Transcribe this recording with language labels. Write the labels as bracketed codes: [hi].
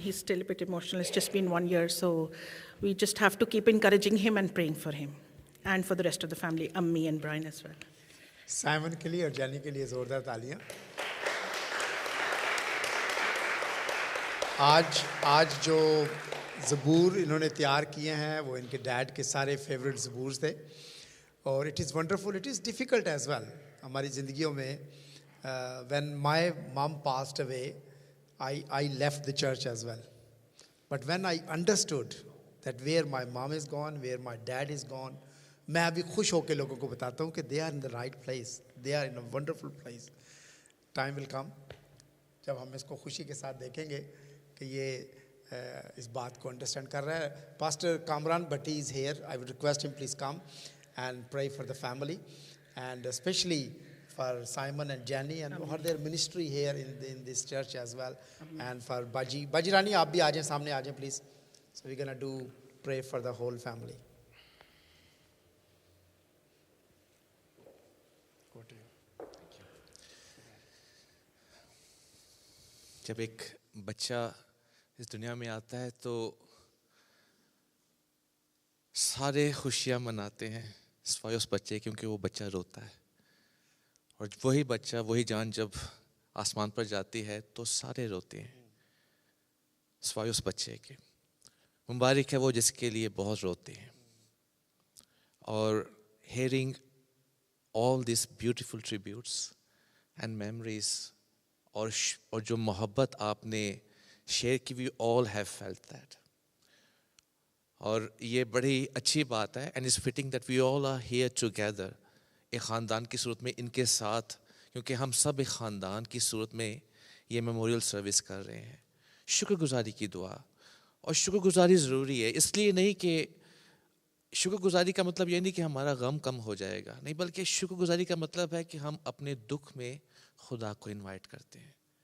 [en] He's still a bit emotional. It's just been 1 year, so we just have to keep encouraging him and praying for him and for the rest of the family, Ammi and Brian as well. [hi] Simon के लिए और जैनी के लिए ज़ोरदार तालियां। आज जो ज़बूर इन्होंने तैयार किए हैं वो इनके डैड के सारे फेवरेट ज़बूर थे, और [en] it is wonderful, it is difficult as well [hi] हमारी ज़िंदगियों में। [en] When my mom passed away, I left the church as well. But when I understood that where my mom is gone, where my dad is gone, [hi] मैं अभी खुश होकर लोगों को बताता हूँ कि [en] they are in the right place, they are in a wonderful place. Time will come [hi] जब हम इसको खुशी के साथ देखेंगे कि ये इस बात को अंडरस्टैंड कर रहा है। [en] Pastor Kamran Bhatti is here. I would request him please come and pray for the family, and especially for Simon and Jenny and for their ministry here in this church as well. [hi] And for Baji Rani, आप भी आ जाएं, सामने आ जाएं please. [en] So we're gonna do pray for the whole family. Go to you. [hi] जब एक बच्चा इस दुनिया में आता है तो सारे खुशियाँ मनाते हैं सिवाय उस बच्चे, क्योंकि वो बच्चा रोता है, और वही बच्चा, वही जान जब आसमान पर जाती है तो सारे रोते हैं सिवाय उस बच्चे के। मुबारक है वो जिसके लिए बहुत रोते हैं। [en] और hearing all these beautiful tributes and memories [hi] और जो मोहब्बत आपने शेयर की, [en] we all have felt that. [hi] और ये बड़ी अच्छी बात है, [en] and it's fitting that we all are here together, [hi] एक ख़ानदान की सूरत में इनके साथ, क्योंकि हम सब एक ख़ानदान की सूरत में ये मेमोरियल सर्विस कर रहे हैं। शुक्रगुजारी की दुआ, और शुक्रगुजारी ज़रूरी है, इसलिए नहीं कि शुक्रगुजारी का मतलब ये नहीं कि हमारा गम कम हो जाएगा, नहीं, बल्कि शुक्रगुजारी का मतलब है कि हम अपने दुख में खुदा को इनवाइट करते हैं